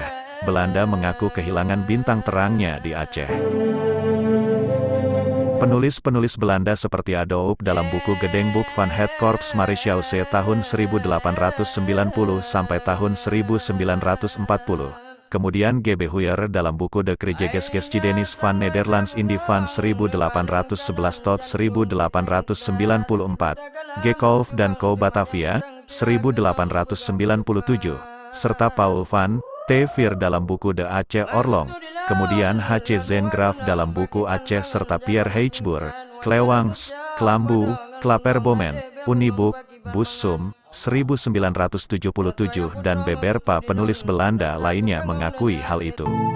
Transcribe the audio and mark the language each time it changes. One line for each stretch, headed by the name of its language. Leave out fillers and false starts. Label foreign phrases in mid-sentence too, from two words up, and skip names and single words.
Indonesian: Belanda mengaku kehilangan bintang terangnya di Aceh. Penulis-penulis Belanda seperti Adolf dalam buku Gedenkboek van het Korps Marechaussee tahun 1890 sampai tahun 1940. Kemudian G.B. Huyer dalam buku De Krijgsgeschiedenis van Nederlands Indie van 1811 tot 1894. G. Kolff dan Co. Batavia, 1897. Serta Paul van T. Veer dalam buku De Aceh Orlong. Kemudian H.C. Zengraaf dalam buku Aceh serta Pierre Heichboer, Klewangs, Klambu, Klaperbomen, Uniboek, Bussum, 1977 dan beberapa penulis Belanda lainnya mengakui hal itu.